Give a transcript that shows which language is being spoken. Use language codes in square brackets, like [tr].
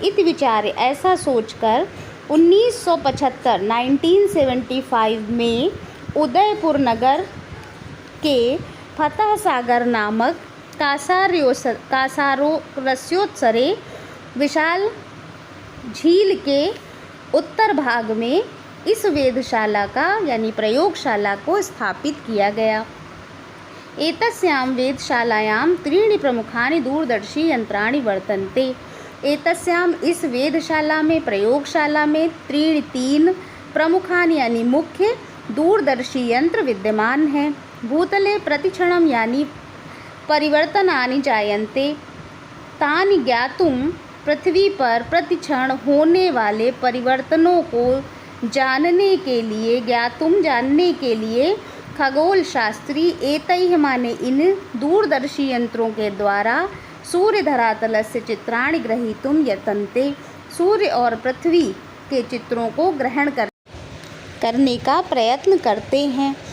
[hi] इति विचार, ऐसा सोचकर 1975 में उदयपुर नगर के फतह सागर नामक कासारोस्योत्सरे विशाल झील के उत्तर भाग में इस वेधशाला का यानी प्रयोगशाला को स्थापित किया गया। [sa] एतस्यां वेधशालायां त्रीणि प्रमुखानि दूरदर्शी यंत्राणि वर्तन्ते। [hi] एतस्याम, इस वेधशाला में, प्रयोगशाला में, तीन प्रमुखानि यानी मुख्य दूरदर्शी यंत्र विद्यमान हैं। भूतले प्रतिक्षणम यानी [sa] परिवर्तनानि जायन्ते, तानि ज्ञातुं, [hi] पृथ्वी पर प्रतिक्षण होने वाले परिवर्तनों को जानने के लिए खगोल शास्त्री एतैः माने इन दूरदर्शी यंत्रों के द्वारा सूर्य धरातलस्य चित्राणि ग्रहीतुं यतन्ते, सूर्य और पृथ्वी के चित्रों को ग्रहण करने का प्रयत्न करते हैं।